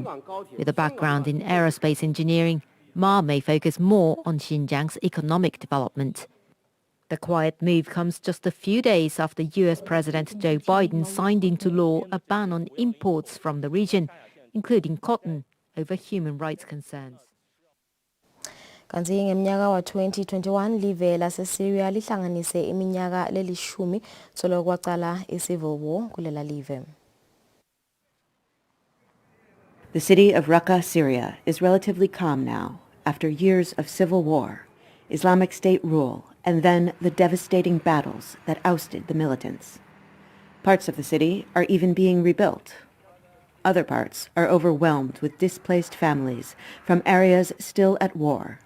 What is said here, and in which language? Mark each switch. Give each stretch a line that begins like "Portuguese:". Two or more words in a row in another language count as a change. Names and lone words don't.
English: With a background in aerospace engineering, Ma may focus more on Xinjiang's economic development. The quiet move comes just a few days after US President Joe Biden signed into law a ban on imports from the region, including cotton, over human rights concerns.
Swati: Kanti ngeminyaka wa 2021 live lase-Syria lihlanganise iminyaka lelishumi solo kwaqala i-
English: civil war
Swati: kulela live.
English: The city of Raqqa, Syria is relatively calm now after years of civil war, Islamic State rule, and then the devastating battles that ousted the militants. Parts of the city are even being rebuilt. Other parts are overwhelmed with displaced families from areas still at war.